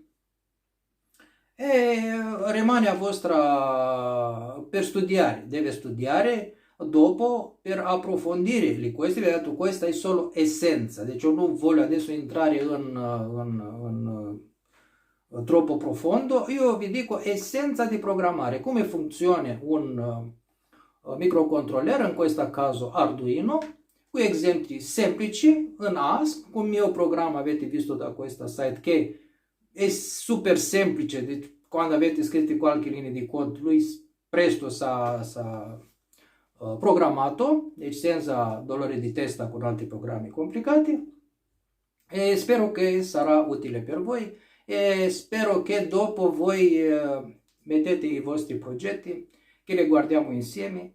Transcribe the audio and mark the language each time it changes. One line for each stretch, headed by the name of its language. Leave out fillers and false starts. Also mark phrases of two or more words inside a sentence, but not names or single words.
Italian: e rimane a vostra per studiare, deve studiare dopo per approfondire le queste, vi ho detto questa è solo essenza, deci io non voglio adesso entrare in troppo profondo, io vi dico essenza di programmare, come funziona un microcontroller, in questo caso Arduino, cu esempi semplici în ASP, cum mio programma avete visto da questo site che è super semplice, deci quando avete scritto qualche linea di cod, lui presto s-a programmato, deci senza dolore di testa con altri programmi complicati. E spero che sarà utile per voi e spero che dopo voi mettete i vostri progetti, che li guardiamo insieme,